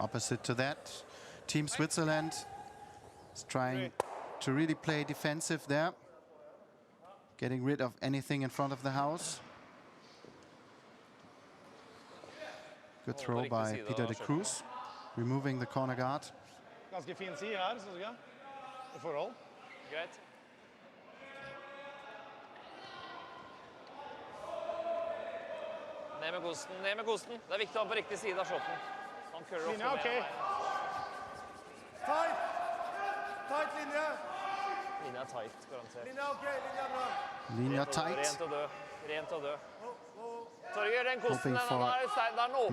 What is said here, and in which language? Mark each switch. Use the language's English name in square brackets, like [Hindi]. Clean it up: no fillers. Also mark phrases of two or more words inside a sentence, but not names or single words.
[English] Opposite to that, Team Switzerland is trying to really play defensive there, getting rid of anything in front of the house. Good throw by Peter de Cruz, removing the corner guard. [Norwegian] Ganske fin side her, synes du ikke? I forhold. Greit. Ned med kosten, ned med kosten. Det er viktig å ha på riktig side av shotten. Han kører ofte Linja, ok. Tight! Tight linje! Linja er tight, garantert. Linja ok, linja er bra. Linja tight. Rent og død. Rent og død. Torgeir, den kosten, Hoping den er åpen.